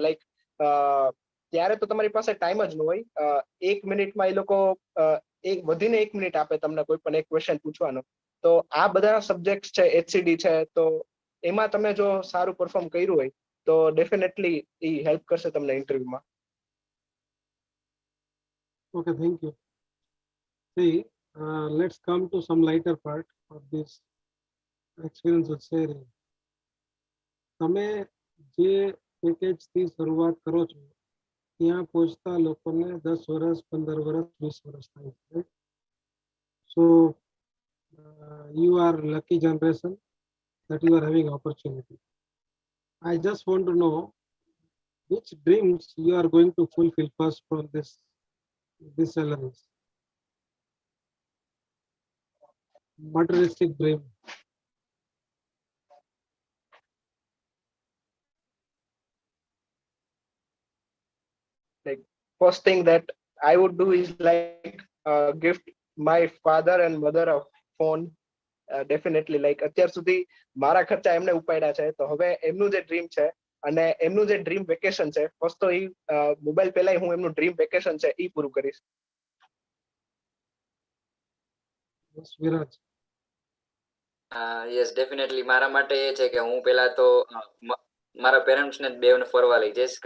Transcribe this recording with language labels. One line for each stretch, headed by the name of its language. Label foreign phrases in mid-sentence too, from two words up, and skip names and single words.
Gujarati: લાઈક ત્યારે તો તમારી પાસે ટાઈમ જ ન હોય. 1 મિનિટમાં એ લોકો વધીને 1 મિનિટ આપે તમને કોઈ પણ એક ક્વેશ્ચન પૂછવાનો. તો આ બધા સબ્જેક્ટ છે, HCD છે, તો એમાં તમે જો સારું પરફોર્મ કર્યું હોય તો ડેફિનેટલી ઈ હેલ્પ કરશે તમને ઇન્ટરવ્યુમાં.
English: Okay, thank you. See, let's come to some lighter part of this experience of sharing.
Gujarati: તમે જે પેકેજથી શરૂઆત કરો છો ત્યાં પહોંચતા લોકોને 10 વર્ષ, 15 વર્ષ, 20 વર્ષ થાય છે.
English: So you are lucky generation that you are having opportunity. I just want to know which dreams you are going to fulfill first from this salaries. Materialistic dream. Like first thing that I would do is like gift my father and mother a phone. Definitely, like
Gujarati: અત્યાર સુધી મારા ખર્ચા એમને ઉપાડ્યા છે, તો હવે એમનું જે ડ્રીમ છે અને એમનું જે
English: dream vacation
Gujarati: છે, ફર્સ્ટ તો ઈ મોબાઈલ પહેલા હું એમનું
English: dream vacation
Gujarati: છે ઈ પૂરું કરીશ.
English: Yes, definitely
Gujarati: મારા માટે એ છે કે હું પેલા તો મારા પેરેન્ટ્સ ને બેવને ફરવા લઈ જઈશ.